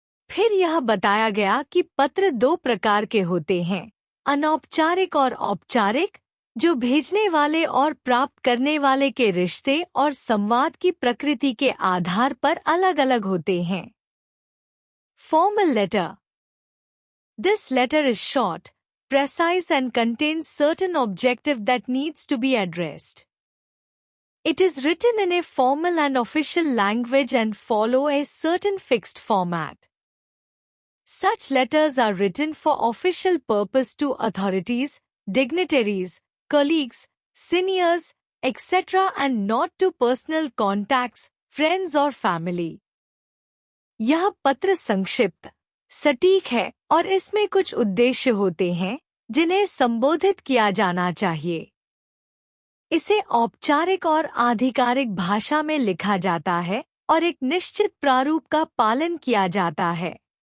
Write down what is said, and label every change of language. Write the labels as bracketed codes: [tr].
[hi] फिर यह बताया गया कि पत्र दो प्रकार के होते हैं: अनौपचारिक और औपचारिक, जो भेजने वाले और प्राप्त करने वाले के रिश्ते और संवाद की प्रकृति के आधार पर अलग-अलग होते हैं। [en] Formal letter. This letter is short, precise and contains certain objective that needs to be addressed. It is written in a formal and official language and follow a certain fixed format. Such letters are written for official purpose to authorities, dignitaries, colleagues, seniors, etc. and not to personal contacts, friends or family. [hi] यह पत्र संक्षिप्त, सटीक है और इसमें कुछ उद्देश्य होते हैं जिन्हें संबोधित किया जाना चाहिए। इसे औपचारिक और आधिकारिक भाषा में लिखा जाता है और एक निश्चित प्रारूप का पालन किया जाता है।